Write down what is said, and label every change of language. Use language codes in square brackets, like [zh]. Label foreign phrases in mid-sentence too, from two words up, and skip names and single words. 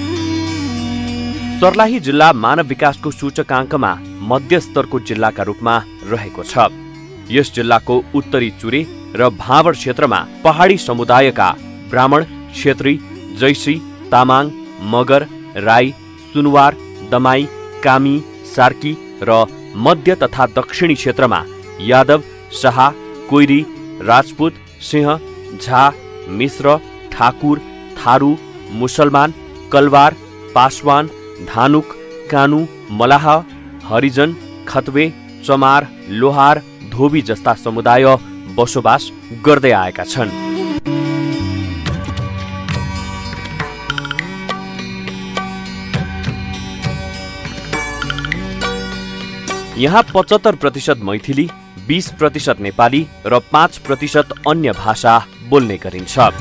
[ne] सर्लाही जिल्ला मानव विकासको सूचकाङ्कमा मध्यस्तरको जिल्लाका रूपमा रहेको छ। यस जिल्लाको उत्तरी चुरे र भावर क्षेत्रमा पहाडी समुदायका ब्राह्मण, क्षेत्री, जैसी, तामाङ, मगर, राई, सुनवार, दमाई, कामी, सार्की र मध्य तथा दक्षिणी क्षेत्रमा यादव, शाह, कोइरी, राजपूत, सिंह, झा, मिश्र, ठाकुर, थारू, मुसलमान, कलवार, पासवान, धानुक, कानु, मलाह, हरिजन, खतवे, चमार, लोहार, धोबी जस्ता समुदाय बसोबास गर्दै आएका छन्। यहाँ 75% मैथिली, 20% नेपाली र 5% अन्य भाषा बोल्ने गरिन्छ।